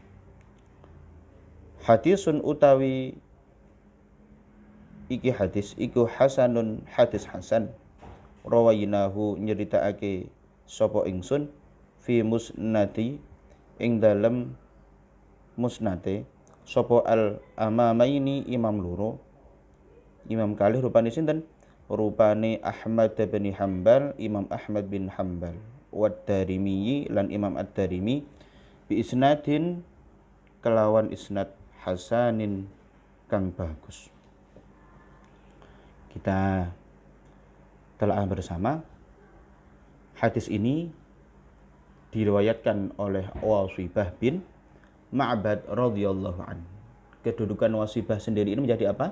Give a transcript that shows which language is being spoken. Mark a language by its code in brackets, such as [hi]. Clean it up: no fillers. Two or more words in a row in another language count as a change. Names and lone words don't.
[jv] Hadisun utawi iki hadis iku hasanun hadis hasan [ar] rawainahu nyeritakake [jv] sapa ingsun [ar] fi musnadi [jv] ing dalem musnate sapa [ar] al amamaini [jv] imam loro imam kalih rupane sinten rupane Ahmad bin Hambal Imam Ahmad bin Hambal Wad-Darimi lan Imam Ad-Darimi [ar] bi isnadin [jv] kelawan isnad hasanin kang bagus. [id] Kita telah bersama hadis ini diriwayatkan oleh Wasibah bin Ma'bad radhiyallahu anhu. Kedudukan Wasibah sendiri ini menjadi apa?